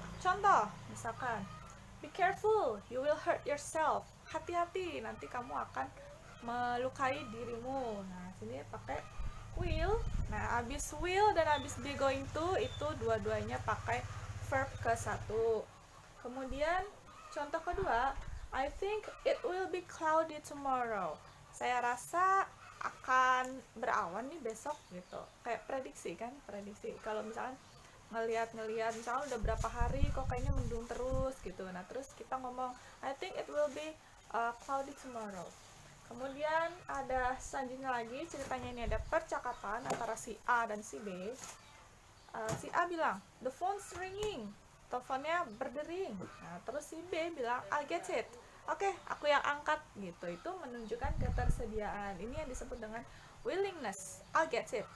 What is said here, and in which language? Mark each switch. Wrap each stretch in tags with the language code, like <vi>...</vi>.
<id>Contoh, misalkan</id> <en>be careful, you will hurt yourself.</en> <id>Hati-hati, nanti kamu akan melukai dirimu. Nah, sini pakai will. Nah, abis will dan abis be going to itu dua-duanya pakai verb ke-1. Kemudian contoh kedua,</id> <en>I think it will be cloudy tomorrow.</en> <id>Saya rasa akan berawan nih besok gitu. Kayak prediksi kan, prediksi. Kalau misalkan ngelihat misalnya udah berapa hari kok kayaknya mendung terus gitu. Nah, terus kita ngomong</id> <en>I think it will be cloudy tomorrow.</en> <id>Kemudian ada selanjutnya lagi, ceritanya ini ada percakapan antara si A dan si B. Si A bilang,</id> <en>the phone's ringing,</en> <id>teleponnya berdering. Nah, terus si B bilang,</id> <en>I'll get it.</en> <id>Oke, aku yang angkat gitu. Itu menunjukkan ketersediaan. Ini yang disebut dengan willingness.</id> <en>I'll get it.</en>